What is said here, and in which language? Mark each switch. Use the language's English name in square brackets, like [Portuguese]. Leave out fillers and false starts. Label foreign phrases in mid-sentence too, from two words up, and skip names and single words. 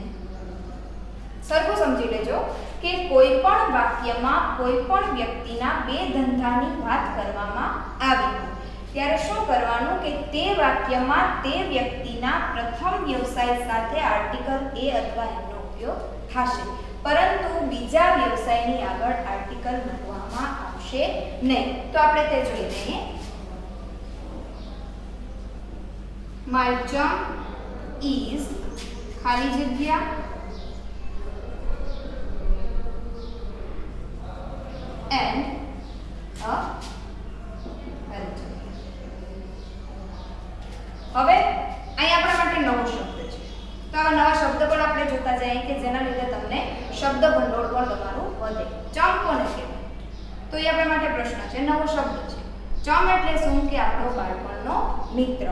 [Gujarati] સરખું સમજી લેજો કે કોઈ પણ વાક્યમાં કોઈ પણ વ્યક્તિના બે ધંધાની વાત કરવામાં આવી ત્યારે શું કરવાનું કે તે વાક્યમાં તે વ્યક્તિના પ્રથમ વ્યવસાય સાથે આર્ટિકલ એ અથવા એનો ઉપયોગ થશે, પરંતુ બીજા વ્યવસાયની આગળ આર્ટિકલ મૂકવામાં આવશે નહીં. તો આપણે તે જોઈ લઈએ. [English] My job is [Gujarati] ખાલી જગ્યા [English] and a culture. [Gujarati] હવે અહીં આપણા માટે નવો શબ્દ છે, તો આવા નવા શબ્દ પણ આપણે જોતા જઈએ કે જેના લીધે તમને શબ્દ ભંડોળ પણ તમારું વધે. ચમ કોને કહેવાય? તો એ આપણા માટે પ્રશ્ન છે, નવો શબ્દ છે. ચમ એટલે શું કે આપણો બાળપણનો મિત્ર.